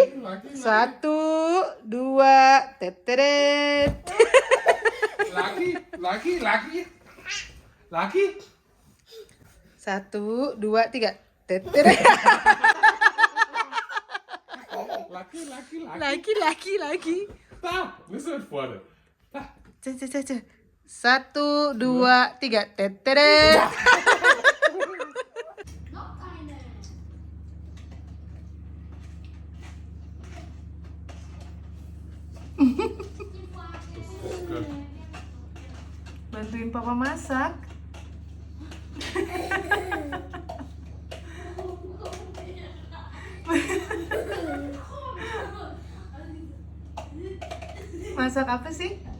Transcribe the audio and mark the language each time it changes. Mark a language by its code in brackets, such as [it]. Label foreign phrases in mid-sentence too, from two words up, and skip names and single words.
[id] 1, 2, teteret. Lagi. 1, 2, 3, teteret. Lagi. [de] Da, listen vorne. Da. 1, 2, 3, teteret. [id] Bantuin papa masak. Masak apa sih?